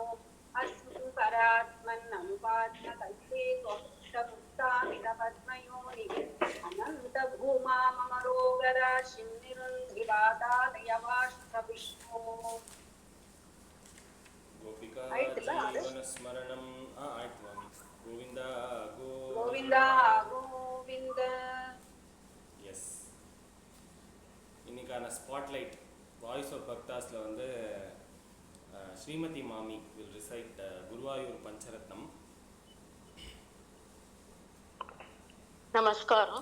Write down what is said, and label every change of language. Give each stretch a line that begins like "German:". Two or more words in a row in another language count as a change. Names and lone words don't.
Sanskrit: अस्मिन् परात्मन् अनुपात्मकल्पे त्वमित्तमुत्था विदपद्मयोनिः अनन्तभूमा मम रोगराशिं निरुन्धिवातालयवास विष्णु. गोपिका
Kannada: ಆಯ್ತಲ್ಲ ಅದು? ಜೀವನ ಸ್ಮರಣಂ. ಆಯ್ತು ಮಾಮಿ. ಗೋವಿಂದ ಗೋವಿಂದ ಗೋವಿಂದ.
Tamil: எஸ். இன்னைக்கான
English: spotlight voice of
Tamil: பக்தாஸில் வந்து ஸ்ரீமதி மாமி
English: will recite
Tamil: குருவாயூர் பஞ்சரத்னம். நமஸ்காரம்.